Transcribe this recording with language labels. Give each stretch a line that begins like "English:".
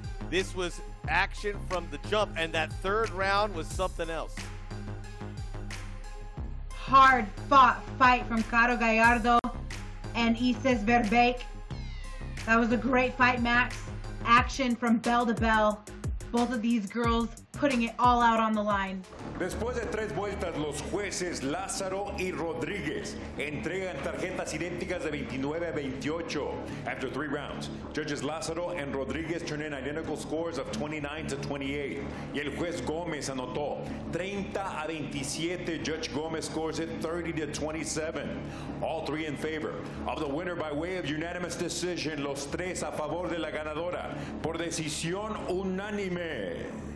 English: This was action from the jump, and that third round was something else. Hard fought fight from Cado Gallardo and Isis Verbeek. That was a great fight, Max. Action from bell to bell. Both of these girls putting it all out on the line.
Spanish: Después de 3 vueltas, los jueces Lázaro y Rodríguez entregan tarjetas idénticas de 29 a 28.
English: After 3 rounds, judges Lázaro and Rodríguez turn in identical scores of 29 to 28.
Spanish: Y el juez Gómez anotó 30 a 27.
English: Judge Gómez scores it 30 to 27. All 3 in favor of the winner by way of unanimous decision.
Spanish: Los 3 a favor de la ganadora por decisión unánime.